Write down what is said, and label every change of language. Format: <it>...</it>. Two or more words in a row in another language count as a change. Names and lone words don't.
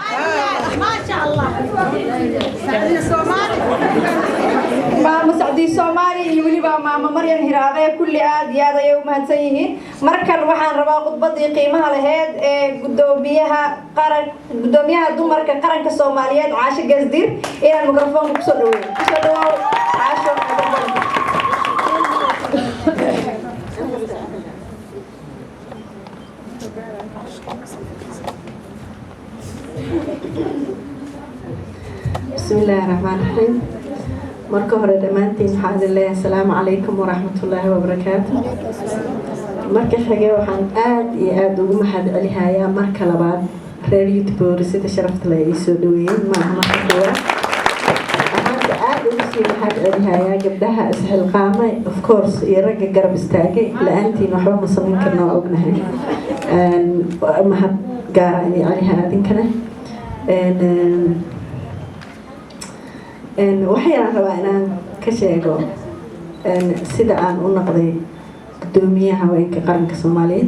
<so>maamo Sacdi Soomaali iyo weliba maamo Maryam Hiraade kulli aad iyo aad ayay u mahadsan yihiin markan waxaan rabaa khudbadii qiimaha lahayd ee gudoomiyaha dumarka qaranka Soomaaliyeed Caasho Gasdir inaan mikrofoonka ku soo dhaweeyo Caasho</so> <ar>بسم الله الرحمن الرحيم</ar> <so>marka hore dhamaantiin waxaan leeyahay</so> <ar>السلام عليكم ورحمة الله وبركاته</ar> <so>marka xigay waxaan aad iyo aad ugu mahadcelinayaa marka labaad reer YouTube sida sharafta leh ay soo dhaweeyeen maaha marka koowaad waxaan aad ugu sii mahadcelinayaa gabdhaha isxilqaamay</so> <en>of course</en> <so>iyo ragga garab istaagay la'aantiin waxba ma samayn karno waa ognahay mahad gaar ah caliha adinkana waxaan rabaa inaan ka sheego sida aan u noqday gudoomiyaha haweenka qaranka Soomaaliyeed</so>